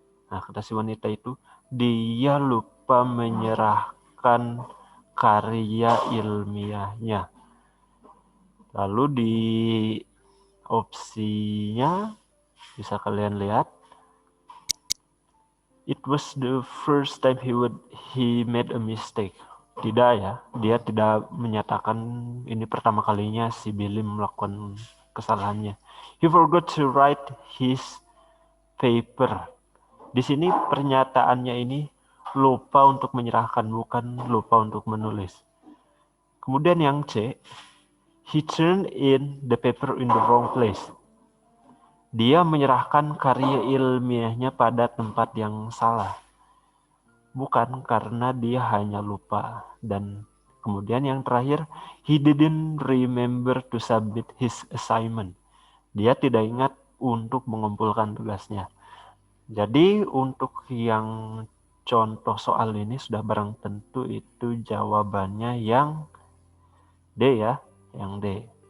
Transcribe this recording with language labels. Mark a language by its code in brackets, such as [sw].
[id] Nah, kata si wanita itu, dia lupa menyerahkan karya ilmiahnya. Lalu di opsinya bisa kalian lihat, [en] it was the first time he made a mistake. [id] Tidak ya, dia tidak menyatakan ini pertama kalinya si Billy melakukan kesalahannya. [en] He forgot to write his paper. [id] Di sini pernyataannya ini lupa untuk menyerahkan, bukan lupa untuk menulis. Kemudian yang C, [en] he turned in the paper in the wrong place. [id] Dia menyerahkan karya ilmiahnya pada tempat yang salah. Bukan karena dia hanya lupa. Dan kemudian yang terakhir, [en] he didn't remember to submit his assignment. [id] Dia tidak ingat untuk mengumpulkan tugasnya. Jadi untuk yang contoh soal ini sudah barang tentu itu jawabannya yang D ya, yang D.